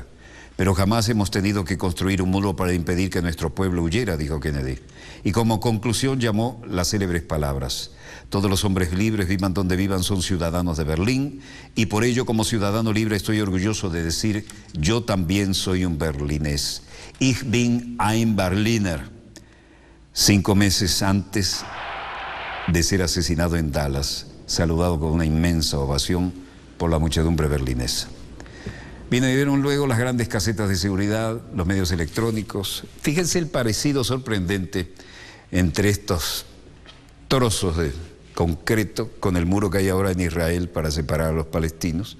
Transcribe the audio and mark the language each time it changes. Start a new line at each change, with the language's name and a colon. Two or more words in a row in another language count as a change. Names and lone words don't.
Spanish: Pero jamás hemos tenido que construir un muro para impedir que nuestro pueblo huyera, dijo Kennedy. Y como conclusión llamó las célebres palabras: todos los hombres libres, vivan donde vivan, son ciudadanos de Berlín, y por ello, como ciudadano libre, estoy orgulloso de decir: yo también soy un berlinés.
German: Ich bin ein Berliner.
Spanish: 5 meses antes de ser asesinado en Dallas, saludado con una inmensa ovación por la muchedumbre berlinesa. Vinieron luego las grandes casetas de seguridad, los medios electrónicos. Fíjense el parecido sorprendente entre estos trozos de concreto con el muro que hay ahora en Israel para separar a los palestinos.